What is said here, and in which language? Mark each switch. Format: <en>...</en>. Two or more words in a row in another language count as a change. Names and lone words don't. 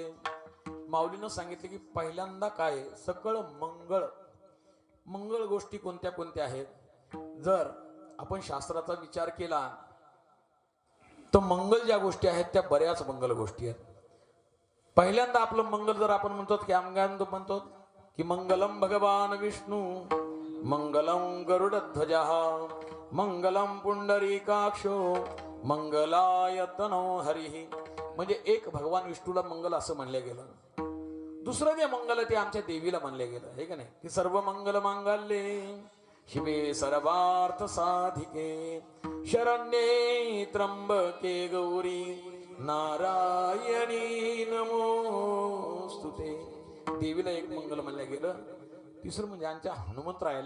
<mr>माऊलीनं सांगितले की पहिल्यांदा काय सकळ मंगळ गोष्टी कोणत्या कोणत्या आहेत. जर आपण शास्त्राचा विचार केला तर मंगल ज्या गोष्टी आहेत त्या बऱ्याच मंगल गोष्टी आहेत. पहिल्यांदा आपलं मंगल जर आपण म्हणतो की म्हणतो की</mr> <sa>मंगलम भगवान विष्णू, मंगलम गरुडध्वजा, मंगलम पुंडरीकाक्षो, मंगलायतनो हरिः.</sa> <mr>म्हणजे एक भगवान विष्णूला मंगल असं म्हणलं गेलं. दुसरं जे मंगल ते आमच्या देवीला म्हणलं गेलं हे का नाही, की</mr> <sa>सर्व मंगल मांगल्ये शिवे सर्वार्थ साधिके शरण्ये त्र्यंबके गौरी नारायणी नमोस्तुते.</sa> <mr>देवीला एक मंगल म्हणलं गेलं. तिसरं म्हणजे आमच्या हनुमंतरायाला</mr>